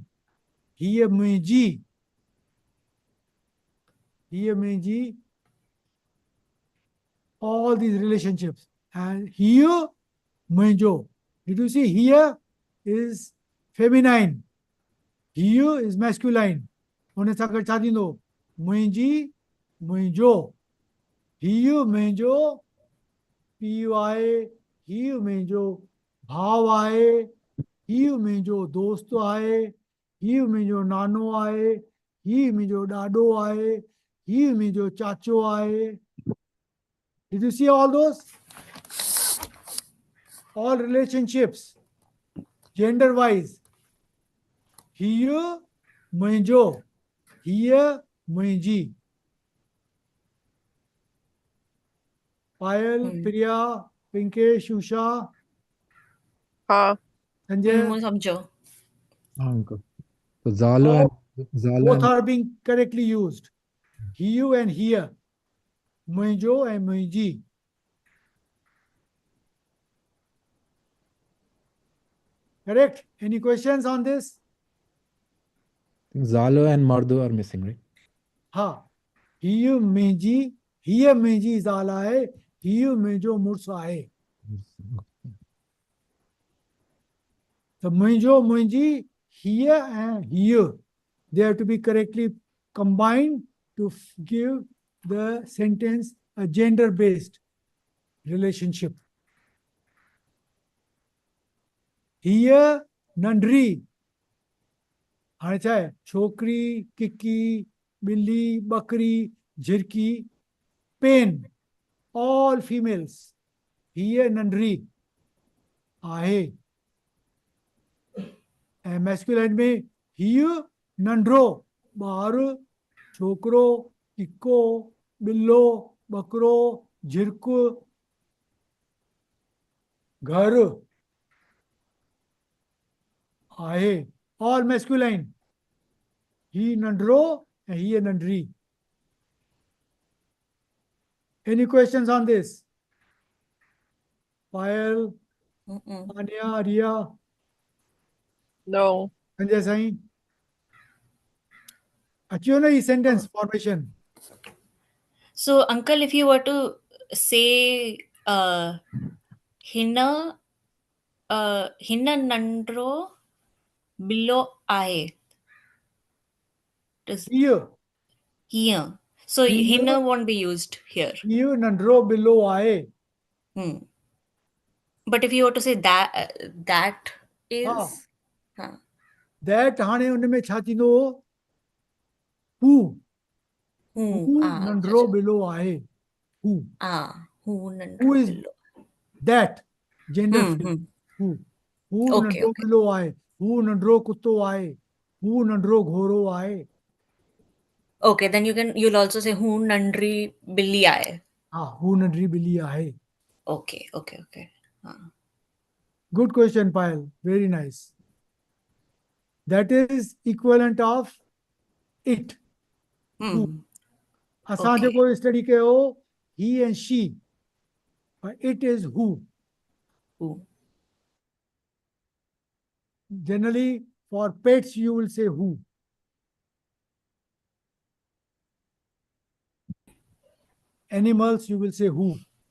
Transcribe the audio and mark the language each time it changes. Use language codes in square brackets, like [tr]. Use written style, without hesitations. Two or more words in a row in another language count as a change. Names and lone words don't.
[sd] हीअ मुंहिंजी. हीअ मुंहिंजी. [en] All these relationships. [sd] And हीअ मुंहिंजो. [en] Did you see here is feminine? हीअ is masculine. [sd] उन सां गॾु छा थींदो? मुंहिंजी, मुंहिंजो. हीअ मुंहिंजो पीउ आहे, हीअ मुंहिंजो भाउ आहे, हीअ मुंहिंजो दोस्त आहे, हीअ मुंहिंजो नानो आहे, हीअ मुंहिंजो ॾाॾो आहे, हीअ मुंहिंजो चाचो आहे. [en] Did you see all those? All relationships, gender wise. [sd] हीअ मुंहिंजो, हीअ मुंहिंजी. पायल, प्रिया, पिंकेश, उषा, हाँ. संजय. [hi] मुझे समझो. हाँ अंकल. तो Zalo [en] Both and are being correctly used. [sd] हीअ and हीअ. मुंहिंजो and मुंहिंजी. [en] Correct? Any questions on this? Zalo and Mardu are missing, right? [sd] हा. हीअ मुंहिंजी, हीअ मुंहिंजी ज़ाल आहे, हीअ मुंहिंजो मुड़ुसु आहे. त मुंहिंजो, मुंहिंजी, हीअ and हीअ. [en] They have to be correctly combined to give the sentence a gender-based relationship. [sd] हीअ नंढड़ी. हाणे छा आहे? छोकिरी, किकी, ॿिली, ॿकरी, झिरकी, पेन. [en] All females. [sd] हीअ नंढड़ी आहे. ऐं masculine में हीअ नंढड़ो ॿार, छोकिरो, किको, ॿिलो, ॿकरो, झिरक, घर आहे. [en] All masculine. [sd] ही नंढड़ो ऐं हीअ नंढड़ी. [en] Any questions on this? Payal, Anya, Riya, No. Sanjay Sain. [sd] अची वियो न ही [en] sentence formation? So uncle, if you were to say [sd] हिन नंढड़ो [en] below I, does [sd] हीअ. [en] here. So Here. hina won't be used here. [sd] हीअ नंढड़ो बिलो आहे. [en] But if you were to say that that is [sd] That हाणे उन में छा थींदो? Who? Who नंढड़ो बिलो आहे. Who? who Who nandro [en] is below. that? Gender flip. Who? Who Okay, [sd] नंढड़ो [en] okay. [sd] बिलो आहे. Who नंढड़ो कुत्तो आहे. Who नंढड़ो घोड़ो आहे. [en] Okay, then you'll also say [sd] हू नंढड़ी बिली आहे. हा. Who नंढड़ी बिली आहे. [en] Okay. Good question, Payal. Very nice. That is equivalent of it. Who. [sd] असां [en] Okay. [sd] जेको स्टडी कयो, [en] he and she. But it is who. Who. Generally, for pets, you will say who. Animals, you will say who.